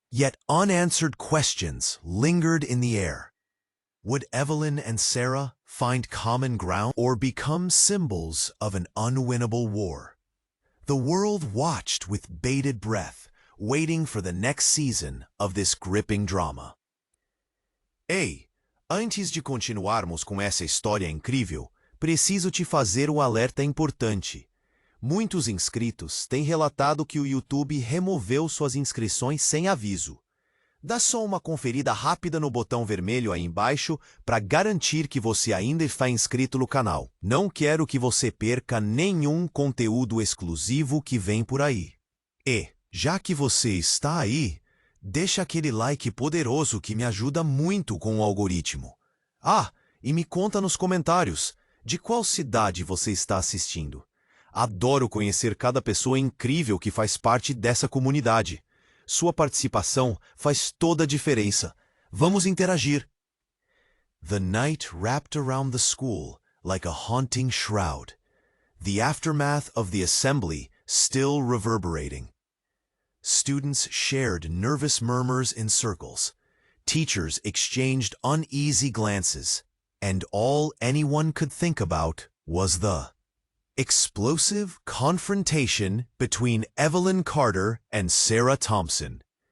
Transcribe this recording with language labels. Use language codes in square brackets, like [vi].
[en] Yet unanswered questions lingered in the air. Would Evelyn and Sarah find common ground or become symbols of an unwinnable war? The world watched with bated breath, waiting for the next season of this gripping drama. [pt] Ei, antes de continuarmos com essa história incrível, preciso te fazer um alerta importante. Muitos inscritos têm relatado que o YouTube removeu suas inscrições sem aviso. Dá só uma conferida rápida no botão vermelho aí embaixo para garantir que você ainda está inscrito no canal. Não quero que você perca nenhum conteúdo exclusivo que vem por aí. E, já que você está aí, deixa aquele like poderoso que me ajuda muito com o algoritmo. Ah, e me conta nos comentários de qual cidade você está assistindo. Adoro conhecer cada pessoa incrível que faz parte dessa comunidade. Sua participação faz toda a diferença. Vamos interagir. [en] The night wrapped around the school like a haunting shroud, the aftermath of the assembly still reverberating. Students shared nervous murmurs in circles. Teachers exchanged uneasy glances, and all anyone could think about was the explosive confrontation between Evelyn Carter and Sarah Thompson.